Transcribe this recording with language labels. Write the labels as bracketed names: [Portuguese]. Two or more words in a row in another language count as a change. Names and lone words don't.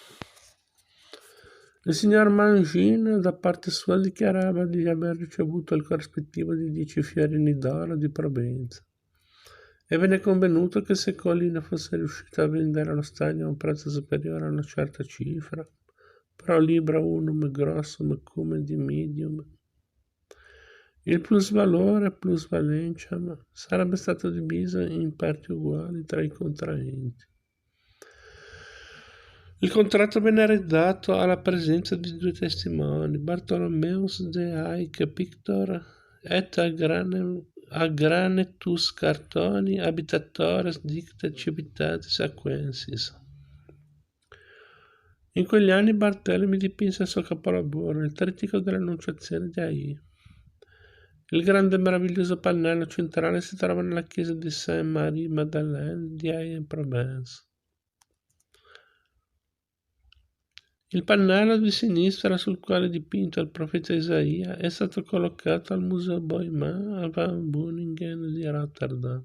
[Italian] Il signor Mangin, da parte sua, dichiarava di aver ricevuto il corrispettivo di 10 fiorini d'oro di Provenza e venne convenuto che se Colina fosse riuscita a vendere lo stagno a un prezzo superiore a una certa cifra, [Latin] pro libra unum grossum cum di medium, [Italian] il plusvalore plusvalentiam sarebbe stato diviso in parti uguali tra i contraenti. Il contratto venne redatto alla presenza di 2 testimoni, [Latin] Bartholomeus de Haec Pictor et agranetus cartoni habitatores dicta civitatis aquensis. [Italian] In quegli anni Barthélemy dipinse il suo capolavoro, il Trittico dell'Annunciazione di Aix. Il grande e meraviglioso pannello centrale si trova nella chiesa di Saint-Marie-Madeleine di Aix-en-Provence. Il pannello di sinistra sul quale è dipinto il profeta Isaia è stato collocato al Museo Boijman a Van Beuningen di Rotterdam.